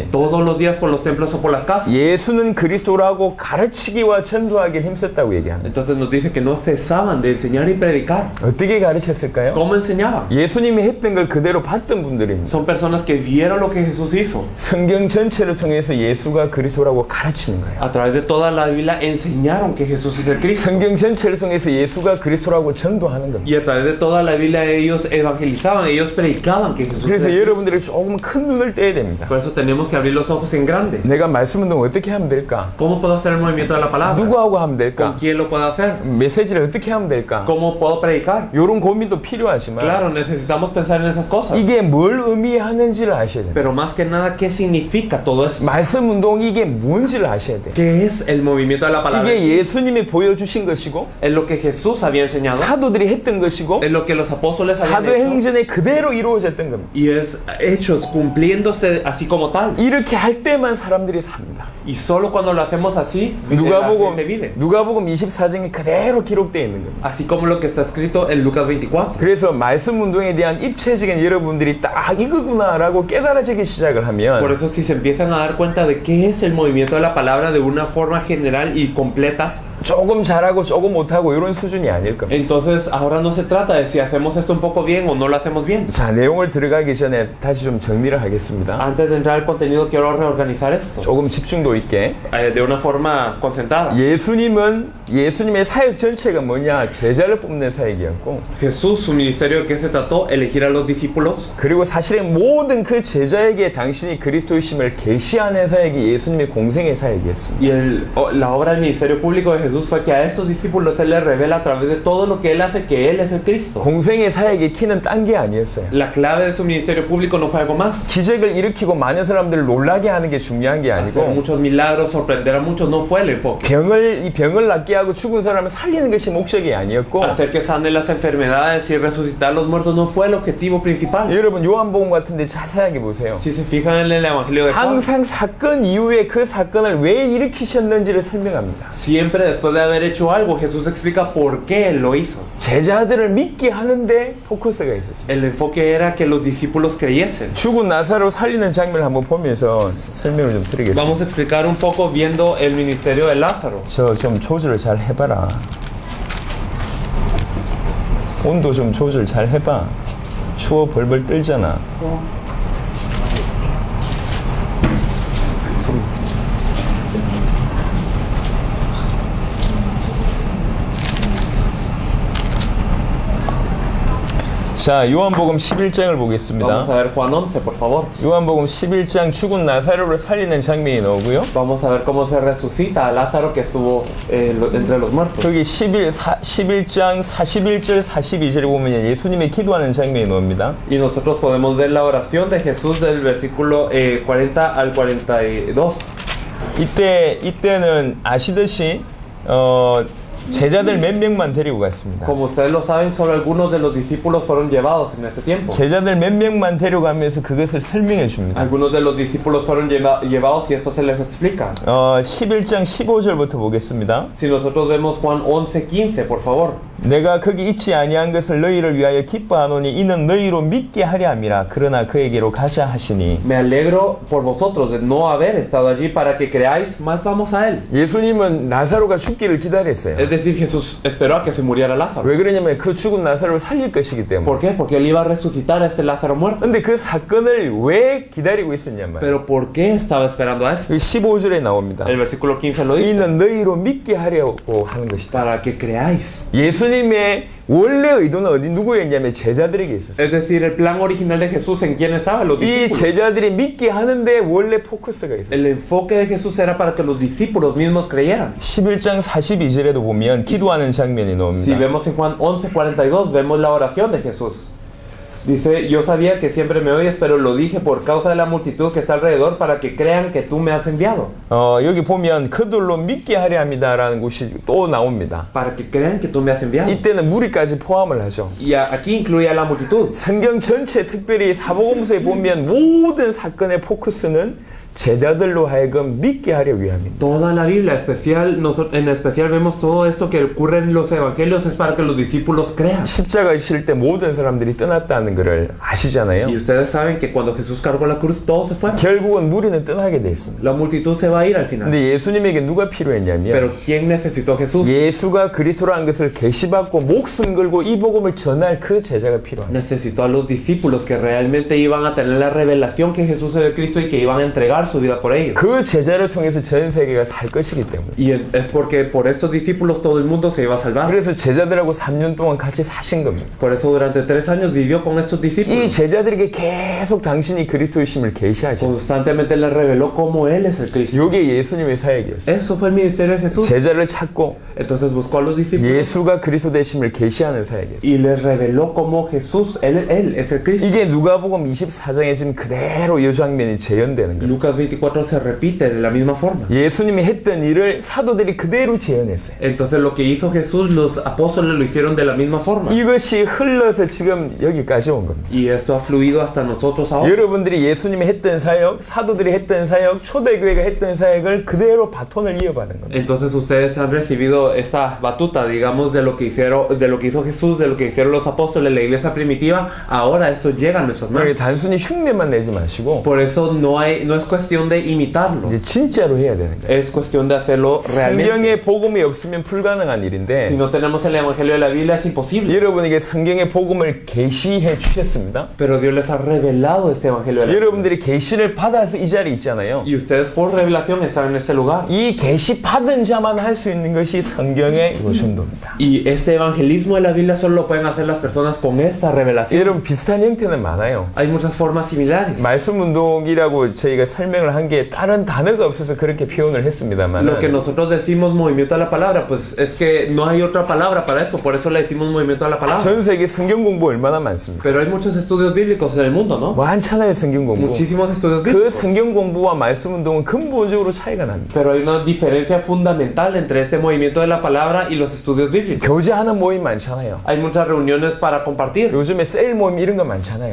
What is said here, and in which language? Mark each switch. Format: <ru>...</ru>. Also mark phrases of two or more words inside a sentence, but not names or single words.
<es>todos los días por los templos o por las casas.</es> <ko>예수는 그리스도라고 가르치기와 전도하기를 힘썼다고 얘기합니다.</ko> <es>Entonces nos dice que no cesaban de enseñar y predicar.</es> <ko>어떻게 가르쳤을까요?</ko> <es>¿Cómo enseñaban?</es> <ko>예수님이 했던 걸 그대로 봤던 분들입니다.</ko> <es>Son personas que vieron lo que Jesús hizo.</es> <ko>성경 전체를 통해서 예수가 그리스도라고 가르치는 거예요.</ko> <es>A través de toda la Biblia enseñaron que Jesús es el Cristo.</es> <ko>성경 전체를 통해서 예수가 그리스도라고 전도하는 겁니다.</ko> <es>Y a través de toda la Biblia ellos evangelizaban, ellos predicaban que Jesús es</es> <ko>그래서</ko> <es>el Cristo.</es> <ko>여러분들이 조금 큰 눈을 떼야 됩니다.</ko> <es>Por eso tenemos que abrir los ojos en grande.</es> <ko>내가 말씀 운동 어떻게 하면 될까?</ko> <es>¿Cómo puedo hacer el movimiento de la palabra?</es> <ko>누구하고 하면</ko> <es>¿Con</es> <ko>될까?</ko> <es>quién lo puedo hacer?</es> <ko>메시지를 어떻게 하면 될까?</ko> <es>¿Cómo puedo predicar?</es> <ko>이런 고민도 필요하지만</ko> <es>Claro, necesitamos pensar en esas cosas.</es> <ko>이게 뭘 의미하는지를 아셔야 돼요.</ko> <es>Pero más que nada, ¿qué significa todo esto?</es> <ko>말씀 운동이 이게 뭔지를 아셔야 돼요.</ko> <es>¿Qué es el movimiento de la palabra?</es> <ko>이게 예수님이 보여주신 것이고</ko> <es>Es lo que Jesús había enseñado.</es> <ko>사도들이 했던 것이고</ko> <es>Es lo que los apóstoles habían hecho.</es> <ko>사도행전에 그대로 이루어졌던 겁니다.</ko> <es>Y es hechos cumpliéndose así como tal.</es> <ko>이렇게 할 때만 사람들이 삽니다.</ko> <es>Y solo cuando lo hacemos así, la gente vive.</es> <ko>누가복음 24장에 그대로 기록되어 있는 겁니다.</ko> <es>Así como lo que está escrito en Lucas 24.</es> <ko>그래서 말씀 운동에 대한 입체적인 여러분들이 딱 이거구나라고 깨달아지기 시작을</ko> <es>Por</es> <ko>하면</ko> <es>eso si se empiezan a dar cuenta de qué es el movimiento de la palabra de una forma general y completa,</es> <ko>조금 잘하고 조금 못하고 이런 수준이 아닐 겁니다.</ko> <es>Entonces ahora no se trata de si hacemos esto un poco bien o no lo hacemos bien.</es> <ko>자, 내용을 들어가기 전에 다시 좀 정리를 하겠습니다.</ko> <es>Antes de entrar al contenido quiero reorganizar esto</es> <ko>조금 집중도 있게.</ko> <es>de una forma concentrada.</es> <ko>예수님의 사역 전체가 뭐냐? 제자를 뽑는 사역이었고,</ko> <es>Jesús, su ministerio, ¿de qué se trató? Elegir a los discípulos.</es> <ko>그리고 사실은 모든 그 제자에게 당신이 그리스도이심을 계시하는 사역이 예수님의 공생의 사역이었습니다.</ko> <es>Y la obra del ministerio público de Jesús fue que a estos discípulos Él les revela a través de todo lo que Él hace que Él es el Cristo.</es> <ko>공생의 사역의 키는 딴 게 아니었어요.</ko> <es>La clave de su ministerio público no fue algo más.</es> <ko>기적을 일으키고 많은 사람들을 놀라게 하는 게 중요한 게</ko> <es>Hacer</es> <ko>아니고,</ko> <es>muchos milagros, sorprender a muchos no fue el enfoque.</es> <ko>이 병을 낫게 하고 죽은 사람을 살리는 것이 목적이 아니었고,</ko> <es>Hacer que sane las enfermedades y resucitar a los muertos no fue el objetivo principal.</es> <ko>여러분 요한복음 같은데 자세하게 보세요.</ko> <es>Si se fijan en el Evangelio de Juan,</es> <ko>항상 사건 이후에 그 사건을 왜 일으키셨는지를 설명합니다.</ko> <es>siempre después de haber hecho algo, Jesús explica por qué Él lo hizo.</es> <ko>제자들을 믿게 하는데 포커스가 있었습니다.</ko> <es>El enfoque era que los discípulos creyesen.</es> <ko>죽은 나사로 살리는 장면을 한번 보면서 설명을 좀 드리겠습니다.</ko> <es>Vamos a explicar un poco viendo el ministerio de Lázaro.</es> <ko>저 좀 조절 잘 해봐라. 온도 좀 조절 잘 해봐. 추워 벌벌 떨잖아. 자, 요한복음 11장을 보겠습니다.</ko> <es>Vamos a ver Juan 11, por favor.</es> <ko>요한복음 11장 죽은 나사로를 살리는 장면이 나오고요.</ko> <es>Vamos a ver cómo se resucita a Lázaro que estuvo entre los muertos.</es> <ko>거기 11장 41절 42절에 보면 예수님이 기도하는 장면이 나옵니다.</ko> <es>Y nosotros podemos ver la oración de Jesús del versículo 40 al 42.</es> <ko>이때는 아시듯이 제자들 몇 명만 데리고 갔습니다.</ko> <es>Como ustedes lo saben, solo algunos de los discípulos fueron llevados en ese tiempo.</es> <ko>제자들 몇 명만 데려가면서 그것을 설명해 줍니다.</ko> <es>Algunos de los discípulos fueron llevados y esto se les explica.</es> <ko>11장 15절부터 보겠습니다.</ko> <es>Si nosotros vemos Juan 11:15, por favor.</es> <ko>내가 거기 있지 아니한 것을 너희를 위하여 기뻐하노니 이는 너희로 믿게 하려 함이라. 그러나 그에게로 가자 하시니.</ko> <es>Me alegro por vosotros de no haber estado allí para que creáis, más vamos a él.</es> <ko>예수님은 나사로가 죽기를 기다렸어요.</ko> <es>Es decir, Jesús esperó a que se muriera Lázaro.</es> <ko>왜 그러냐면 그 죽은 나사로를 살릴 것이기 때문에.</ko> <es>¿Por qué? Porque él iba a resucitar a este Lázaro muerto.</es> <ko>근데 그 사건을 왜 기다리고 있었냐면</ko> <es>Pero ¿por qué estaba esperando a eso?</es> <ko>15절에 나옵니다.</ko> <es>El versículo 15 lo dice.</es> <ko>이는 너희로 믿게 하려고 하는 것이다.</ko> <es>Para que creáis.</es> <ko>예수님의 원래 의도는 누구였냐면 제자들에게 있었어요.</ko> <es>Es decir, el plan original de Jesús, ¿en quién estaba? Los</es> <ko>이</ko> <es>discípulos.</es> <ko>제자들이 믿게 하는데 원래 포커스가</ko> <es>El</es> <ko>있었어요.</ko> <es>enfoque de Jesús era para que los discípulos mismos creyeran.</es> <ko>11장 42절에도 보면 기도하는 장면이</ko> <es>Si</es> <ko>나옵니다.</ko> <es>vemos en Juan 11:42, vemos la oración de Jesús. Dice, yo sabía que siempre me oyes, pero lo dije por causa de la multitud que está alrededor para que crean que tú me has enviado.</es> <ko>여기 보면 그들로 믿게 하려 합니다라는 곳이 또 나옵니다.</ko> <es>Para que crean que tú me has enviado.</es> <ko>이때는 무리까지 포함을 하죠.</ko> <es>Y aquí incluye a la multitud.</es> <ko>성경 전체 특별히 사복음서에 보면 모든 사건의 포커스는 제자들로 하여금 믿게 하려 위함입니다.</ko> <es>Toda la Biblia, en especial vemos todo esto que ocurre en los evangelios es para que los discípulos crean.</es> <ko>십자가에 실 때 모든 사람들이 떠났다는 것을 아시잖아요.</ko> <es>Y ustedes saben que cuando Jesús cargó la cruz, todos se fueron.</es> <ko>결국은 무리는 떠나게 돼 있습니다.</ko> <es>La multitud se va a ir al final.</es> <ko>근데 예수님에게 누가 필요했냐면</ko> <es>Pero ¿quién necesitó a Jesús?</es> <ko>예수가 그리스도라는 것을 계시받고 목숨 걸고 이 복음을 전할 그 제자가 필요합니다.</ko> <es>Necesitó a los discípulos que realmente iban a tener la revelación que Jesús era el Cristo y que iban a entregar su vida por ellos.</es> <ko>그 제자를 통해서 전 세계가 살 것이기 때문에.</ko> <es>Y es porque por estos discípulos todo el mundo se iba a salvar.</es> <ko>그래서 제자들하고 3년 동안 같이 사신 겁니다.</ko> <es>Por eso durante 3 años vivió con estos</es> <ko>이</ko> <es>discípulos.</es> <ko>제자들에게 계속 당신이 그리스도이심을 계시하셨어요.</ko> <es>Constantemente les reveló cómo Él es el Cristo.</es> <ko>이게 예수님의 사역이었어요.</ko> <es>Eso fue el ministerio de Jesús.</es> <ko>제자를 찾고</ko> <es>Entonces buscó a los discípulos</es> <ko>예수가 그리스도 되심을 계시하는 사역이었어요.</ko> <es>y les reveló cómo Jesús, Él es el Cristo.</es> <ko>이게 누가복음 24장에 지금 그대로 이 장면이 재현되는 거예요.</ko> <es>Lucas 24 se repite de la misma forma.</es> <ko>예수님이 했던 일을 사도들이 그대로 재현했어요.</ko> <es>Entonces lo que hizo Jesús, los apóstoles lo hicieron de la misma forma.</es> <ko>이것이 흘러서 지금 여기까지 온 겁니다.</ko> <es>Y esto ha fluido hasta nosotros ahora.</es> <ko>여러분들이 예수님이 했던 사역, 사도들이 했던 사역, 초대교회가 했던 사역을 그대로 바톤을 이어받은 겁니다.</ko> <es>Entonces ustedes han recibido esta batuta, digamos, de lo que hizo Jesús, de lo que hicieron los apóstoles, la iglesia primitiva. Ahora esto llega a nuestras manos.</es> <ko>단순히 흉내만 내지 마시고</ko> <es>Por eso no es cuestión de imitarlo.</es> <ko>이제 진짜로 해야 되는 거예요.</ko> <es>Es cuestión de hacerlo realmente.</es> <ko>성경에 복음이 없으면 불가능한 일인데</ko> <es>Si no tenemos el evangelio de la Biblia es imposible.</es> <ko>여러분에게 성경의 복음을 계시해 주셨습니다.</ko> <es>Pero Dios les ha revelado este evangelio de la Biblia.</es> <ko>여러분들이 계시를 받아서 이 자리에 있잖아요.</ko> <es>Y ustedes por revelación están en este lugar.</es> <ko>이 계시 받은 자만 할 수 있는 것이 성경의 요전도입니다.</ko> <es>Y este evangelismo de la Biblia solo lo pueden hacer las personas con esta revelación.</es> <ko>여러분 비슷한 형태는 많아요.</ko> <es>Hay muchas formas similares.</es> <ko>말씀 운동이라고 저희가 설명을 한 게 다른 단어가 없어서 그렇게 표현을 했습니다만</ko> <es>Lo que nosotros decimos movimiento a la palabra, pues es que no hay otra palabra para eso, por eso le decimos movimiento a la palabra.</es> <ko>전 세계 성경 공부 얼마나 많습니까?</ko> <es>Pero hay muchos estudios bíblicos en el mundo, ¿no?</es> <ko>많잖아요 성경 공부.</ko> <es>Muchísimos estudios</es> <ko>그</ko> <es>bíblicos.</es> <ko>성경 공부와 말씀 운동은 근본적으로 차이가 납니다.</ko> <es>Pero hay una diferencia fundamental entre este movimiento de la palabra y los estudios bíblicos.</es> <ko>교제하는 모임 많잖아요.</ko> <es>Hay muchas reuniones para compartir.</es> <ko>요즘에 셀 모임 이런 거 많잖아요.</ko>